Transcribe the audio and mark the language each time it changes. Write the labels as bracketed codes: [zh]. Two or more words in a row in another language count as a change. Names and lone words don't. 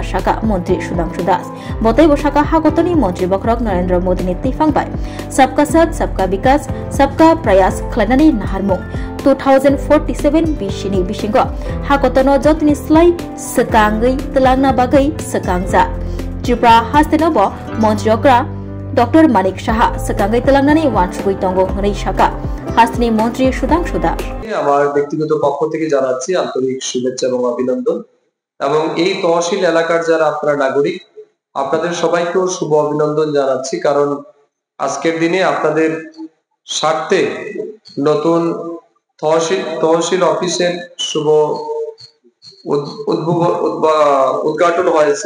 [trp] শাখা মন্ত্রী সুধাংশু দাস বতাই বসাকা হাগতনি মন্ত্রী বখরক নরেন্দ্র মোদীনি তিফাংবাই [hi] सबका साथ सबका विकास सबका प्रयास [trp] খ্লাইনানি নাহারমুং 2047 बिसिनि बिसिंग हाकतनो जतनि स्लाइ सकांगै तलांगना बागै सकांगजा त्रिपुरा हास्तेनबो मन्त्रियकरा डॉक्टर मानिक साहा सकांगै तलांगनानि वानसुगै तंगो हनै शाखा হাসনি মন্ত্রী সুধাংশু দাস [bn] আমার ব্যক্তিগত পক্ষ থেকে জানাচ্ছি আন্তরিক শুভেচ্ছা এবং অভিনন্দন এবং এই তহসিল এলাকার যারা আপনারা নাগরিক আপনাদের সবাইকেও শুভ অভিনন্দন জানাচ্ছি কারণ আজকের দিনে আপনাদের স্বার্থে নতুন তহসিল অফিসের শুভ উদ্ঘাটন হয়েছে।